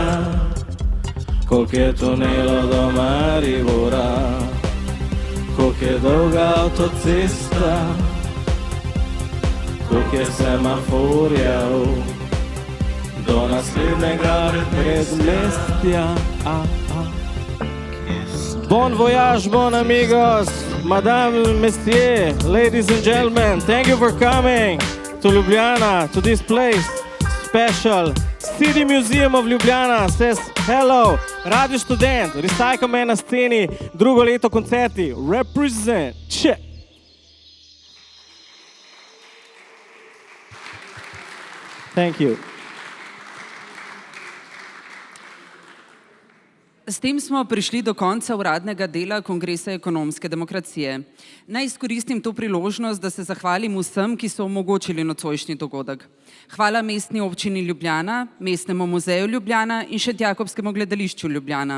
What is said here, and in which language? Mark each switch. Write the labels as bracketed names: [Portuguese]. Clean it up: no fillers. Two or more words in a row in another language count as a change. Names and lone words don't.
[Slovenian] Kolik je tunelo do Maribora, kolik je dolga avtocesta, kolik je semaforjev, do naslednjega predmestja. [French] Bon voyage, bon amigos, madame, messieurs, [English] ladies and gentlemen, thank you for coming to Ljubljana, to this place. Special City Museum of Ljubljana says hello. [Slovenian] Radio Študent, Recycle Man na sceni, drugo leto koncerti, [English] represent, check. Thank you. [Slovenian] S tem smo prišli do konca uradnega dela Kongresa ekonomske demokracije. Naj izkoristim to priložnost, da se zahvalim vsem, ki so omogočili nocojšnji dogodek. Hvala Mestni občini Ljubljana, Mestnemu muzeju Ljubljana in Šentjakobskemu gledališču Ljubljana.